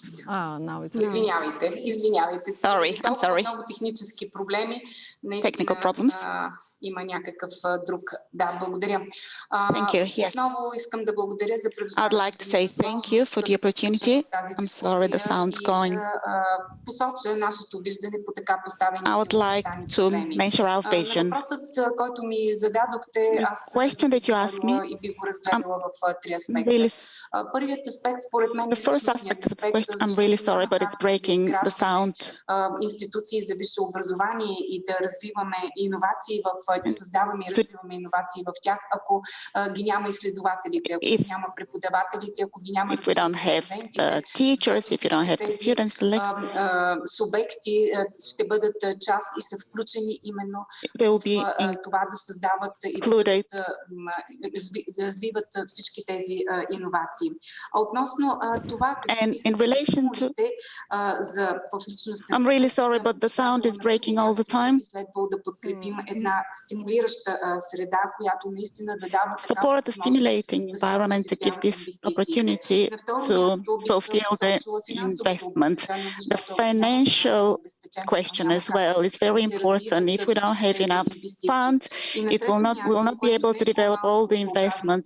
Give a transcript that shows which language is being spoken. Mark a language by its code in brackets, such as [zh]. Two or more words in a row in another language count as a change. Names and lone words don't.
[en] Now it's [bg] Извинявайте. [en] Sorry, I'm sorry. [bg] Много технически проблеми. [en] Technical problems. [bg] Има някакъв друг. Да, благодаря. [en] Thank you. Yes. [bg] Отново искам да благодаря за [en] I'd [bg] предоставянето [en] like to say thank you for the opportunity. I'm sorry, the sound's going. [bg] Посоча нашето виждане по така поставените [en] I would like to mention our vision. [bg] Въпросът, който ми зададохте, аз [en] question that you asked me, [bg] и би го разгледала в три аспекта. Първият аспект, според мен, [en] the first aspect of the question, I'm really sorry, but it's breaking the sound. [bg] Институции за висше образование и да развиваме иновации да създаваме и развиваме иновации в тях, ако ги няма изследователите, ако ги няма преподавателите, ако ги няма [en] if we don't have the teachers, if you don't have the students, [bg] субекти ще бъдат част и са включени именно в това да създават и да развиват всички тези иновации. А относно това, [en] in relation to, I'm really sorry, but the sound is breaking all the time. [bg] Следвало да подкрепим една стимулираща среда, която наистина да дава [en] support the stimulating environment to give this opportunity to fulfill the investment. The financial question as well is very important. If we don't have enough funds, it will not be able to develop all the investments.